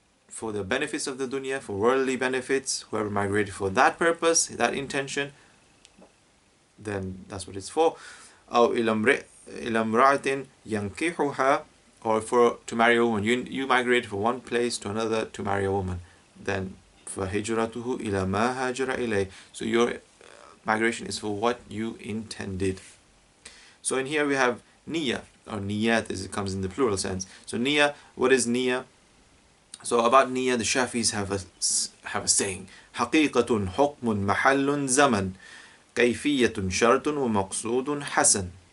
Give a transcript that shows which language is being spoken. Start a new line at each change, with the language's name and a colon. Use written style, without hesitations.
English: for the benefits of the dunya, for worldly benefits, whoever migrated for that purpose, that intention, then that's what it's for.
Arabic: أو إلى امرأة ينكحها,
English: or for to marry a woman. You migrate from one place to another to marry a woman. Then
Arabic: فهجرته إلى ما هاجر إليه.
English: So your migration is for what you intended. So in here we have niyyah, or niyat as it comes in the plural sense. So niyyah, what is niyyah? So about niyyah, the Shafis have a saying:
Arabic: حقيقة حكم محل زمن كيفية شرط ومقصود حسن.